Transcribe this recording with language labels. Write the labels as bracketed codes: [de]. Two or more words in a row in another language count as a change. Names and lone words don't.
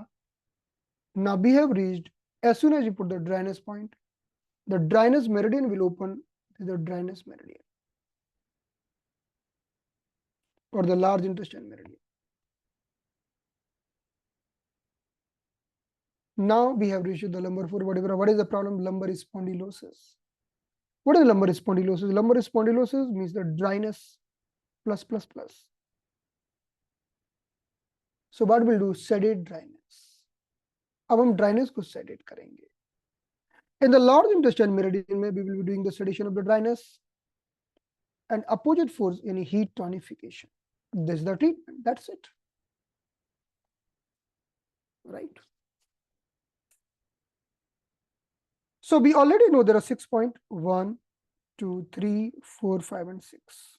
[en] Now we have reached, as soon as you put the dryness point, the dryness meridian will open to the dryness meridian or the large intestine meridian. Now we have reached the lumbar 4 vertebra. What is the problem? Lumbar spondylosis. What is lumbar spondylosis? Lumbar spondylosis means the dryness plus. So what we'll do? Sedate dryness. [hi] अब हम dryness को sedate करेंगे. [en] In the large intestine meridian में we will be doing the sedation of the dryness and opposite force in heat tonification. This is the treatment. That's it. Right. So we already know there are 6 points: 1, 2, 3, 4, 5, and 6.